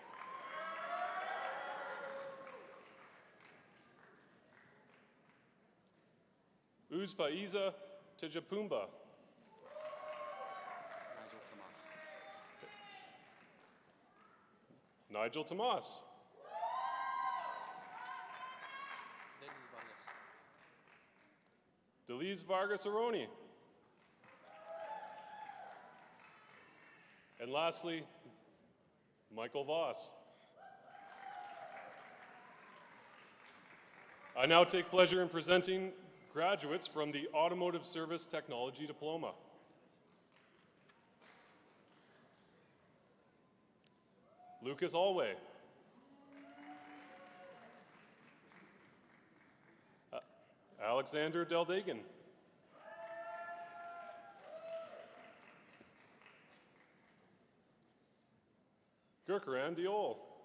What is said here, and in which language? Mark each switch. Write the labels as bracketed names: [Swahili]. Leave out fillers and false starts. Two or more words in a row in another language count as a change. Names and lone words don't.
[English] Uzpaiza Tejapumba. Nigel Tomas. Delise Vargas Aroni. And lastly, Michael Voss. I now take pleasure in presenting graduates from the Automotive Service Technology Diploma. Lucas Alway. Alexander Deldagan. Gurkaran Diol.